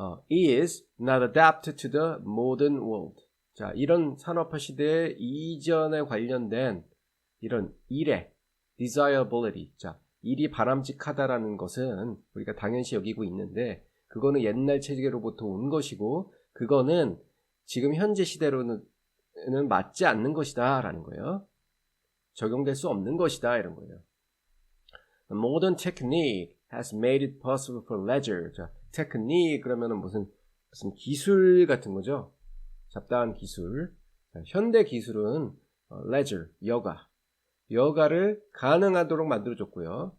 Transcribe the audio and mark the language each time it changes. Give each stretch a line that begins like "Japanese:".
English: is not adapted to the modern world.
Korean: 자, 이런 산업화 시대 이전에 관련된 이런 일의 desirability. 자, 일이 바람직하다라는 것은 우리가 당연시 여기고 있는데 그거는 옛날 체계로부터 온 것이고 그거는 지금 현재 시대로는 맞지 않는 것이다 라는 거예요. 적용될 수 없는 것이다 이런 거예요.
English: The modern technique has made it possible for leisure.
Korean: 자, technique 그러면은 무슨 기술 같은 거죠. 잡다한 기술. 자, 현대 기술은 leisure, 여가를 가능하도록 만들어줬고요.